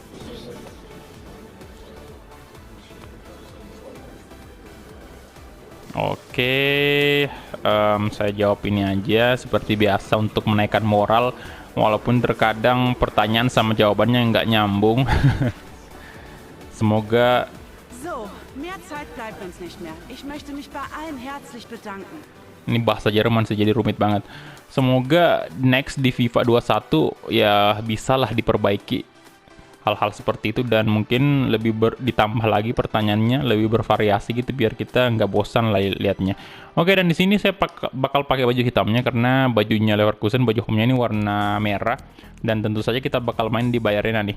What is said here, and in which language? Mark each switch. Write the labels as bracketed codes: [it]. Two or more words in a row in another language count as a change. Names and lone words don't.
[id] Oke, saya jawab ini aja seperti biasa untuk menaikkan moral, walaupun terkadang pertanyaan sama jawabannya nggak nyambung. Semoga. [de] So, mehr Zeit bleibt uns nicht mehr. Ich möchte mich bei allen herzlich bedanken. [id] Ini bahasa Jerman sih, jadi rumit banget. Semoga next di FIFA 21 ya bisalah diperbaiki hal-hal seperti itu, dan mungkin lebih ditambah lagi pertanyaannya, lebih bervariasi gitu biar kita nggak bosan lah liatnya. Oke, dan di sini saya bakal pakai baju hitamnya karena bajunya Leverkusen, baju home-nya ini warna merah, dan tentu saja kita bakal main di Bayer Arena nih.